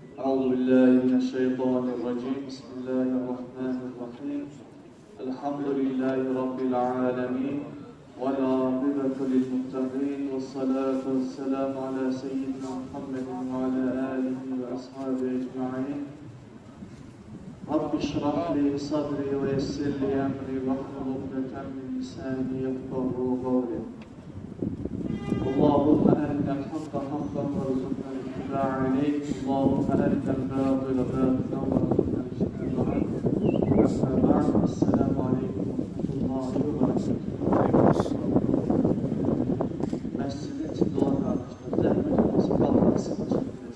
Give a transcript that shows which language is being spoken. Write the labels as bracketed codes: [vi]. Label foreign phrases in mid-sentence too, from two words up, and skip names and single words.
[ar] أعوذ بالله من الشيطان الرجيم بسم الله الرحمن الرحيم الحمد لله رب العالمين والعاقبة للمتقين والصلاة والسلام على سيدنا محمد وعلى آله وأصحابه أجمعين رب اشرح لي صدري ويسر لي أمري واحلل عقدة من لساني يفقهوا قولي اللهم أرنا الحق حقا وارزقنا الاتباع عليه اللهم أرنا الباطل باطلا وارزقنا الاجتناب عنه أما بعد السلام عليكم ورحمة الله وبركاته. [tr] Mescidin içinde olan arkadaşlar zahmet olması kalmaya sıkıştırırız.